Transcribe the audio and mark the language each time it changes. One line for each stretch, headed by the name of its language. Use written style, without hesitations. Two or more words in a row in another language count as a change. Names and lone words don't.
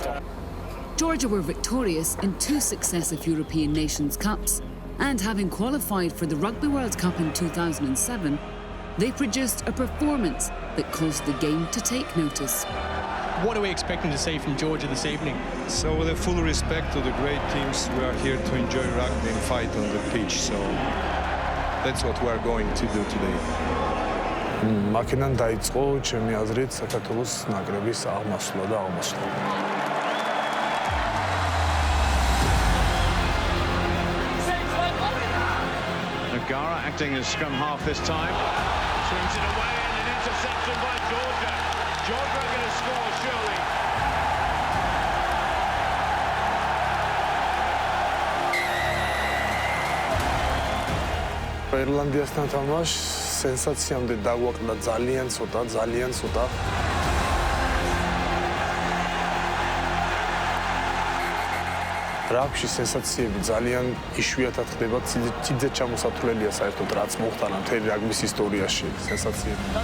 English: Georgia were victorious in 2 successive European Nations Cups, and having qualified for the Rugby World Cup in 2007, they produced a performance that caused the game to take notice. What are we expecting to see from Georgia this evening? So with a full respect to the great teams, we are here to enjoy rugby and fight on the pitch. So that's what we are going to do today.
Georgian: მაკედან დაიწყო ჩემი აზრით საქართველოს ნაკრების აღმასვლა და აღმასვლა.
English: Nagara acting as scrum half this time. Swings it away and an interception by Georgia. Georgia are going to score surely.
Georgian: Irlandiasთან თამაშ სენსაციამდე დაგვაკლდა ძალიან ცოტა. რაგბში სენსაციები ძალიან იშვიათად ხდება, ცივზე ჩამოსათვლელია საერთოდ რაც მოხდა მთელი რაგბის ისტორიაში სენსაციები.